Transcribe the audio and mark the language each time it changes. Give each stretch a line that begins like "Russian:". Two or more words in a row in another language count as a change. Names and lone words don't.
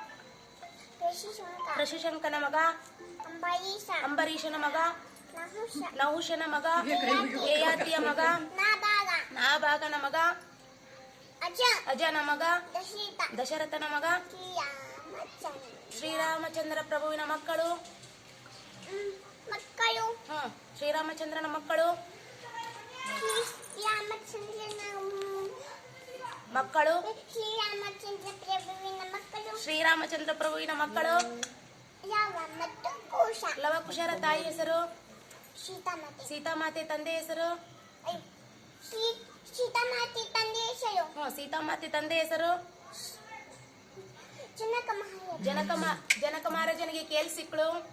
Kannada: ಋಷಿಶಂಕನ ಮಗ ಅಂಬರೀಷನ ಮಗ ನಹುಷನ ಮಗ ಯಯಾತಿಯ ಮಗ ನಾಭಾಗನ ಮಗ ಅಜನ ಮಗ ದಶರಥನ ಮಗ ಶ್ರೀರಾಮಚಂದ್ರ ಪ್ರಭುವಿನ ಮಕ್ಕಳು ಶ್ರೀರಾಮಚಂದ್ರನ ಮಕ್ಕಳು ಶ್ರೀರಾಮಚಂದ್ರ ಪ್ರಭುವಿನ ಮಕ್ಕಳು ಲವಕುಶರ ತಾಯಿ ಹೆಸರು ಸೀತಾಮಾತೆ ತಂದೆ ಹೆಸರು ಸೀತಾಮಾತೆ ತಂದೆ ಹೆಸರು ಜನಕ ಮಹಾರಾಜನಿಗೆ ಕೇಳಿಸಿಕ್ಳು